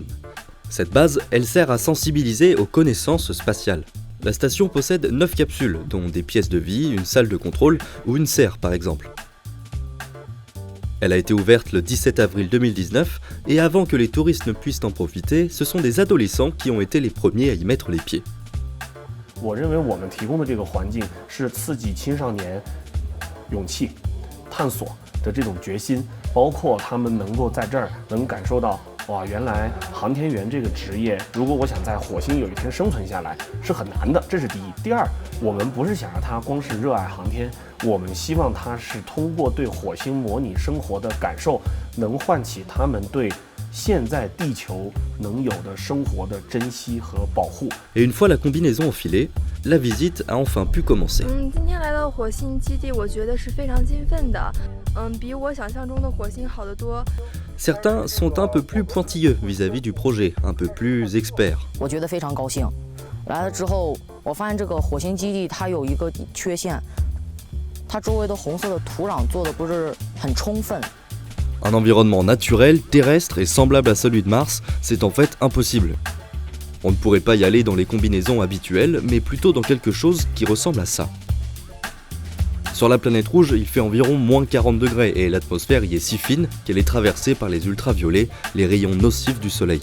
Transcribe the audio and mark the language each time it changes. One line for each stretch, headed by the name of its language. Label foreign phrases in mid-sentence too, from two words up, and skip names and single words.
French: Cette base, elle sert à sensibiliser aux connaissances spatiales. La station possède 9 capsules, dont des pièces de vie, une salle de contrôle ou une serre par exemple. Elle a été ouverte le 17 avril 2019 et avant que les touristes ne puissent en profiter, ce sont des adolescents qui ont été les premiers à y mettre les pieds.
Chinese: 我认为我们提供的这个环境是刺激青少年勇气、探索的这种决心，包括他们能够在这儿能感受到，哇，原来航天员这个职业，如果我想在火星有一天生存下来是很难的，这是第一。第二，我们不是想让他光是热爱航天，我们希望他是通过对火星模拟生活的感受，能唤起他们对 现在地球能有的生活的珍惜和保护。
French: Et une fois la combinaison enfilée, la visite a enfin pu commencer.
Chinese: 今天来到火星基地，我觉得是非常兴奋的。比我想象中的火星好得多。
French: Certains sont un peu plus pointilleux vis-à-vis du projet, un peu plus experts.
Chinese: 我觉得非常高兴。来了之后，我发现这个火星基地它有一个缺陷，它周围的红色的土壤做的不是很充分。
French: Un environnement naturel, terrestre et semblable à celui de Mars, c'est en fait impossible. On ne pourrait pas y aller dans les combinaisons habituelles, mais plutôt dans quelque chose qui ressemble à ça. Sur la planète rouge, il fait environ moins 40 degrés et l'atmosphère y est si fine qu'elle est traversée par les ultraviolets, les rayons nocifs du soleil.